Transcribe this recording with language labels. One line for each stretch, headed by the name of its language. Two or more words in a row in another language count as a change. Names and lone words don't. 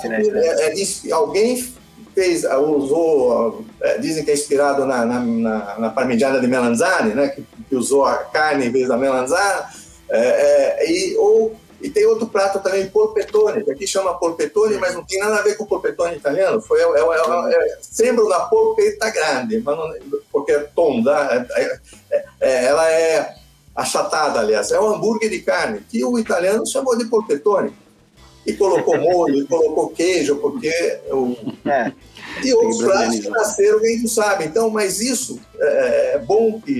Portuguese: que alguém usou, dizem que é inspirado na parmigiana de melanzane, né, que usou a carne em vez da melanzane, e tem outro prato também, polpettone, que aqui chama polpettone, mas não tem nada a ver com o polpettone italiano.
Italian: Sembra una polpetta grande,
Portuguese: porque é tonda, ela é achatada, aliás. É um hambúrguer de carne, que o italiano chamou de polpettone. E colocou molho, e colocou queijo, porque... E outros pratos que nasceram, quem não sabe. Então, mas isso é bom que...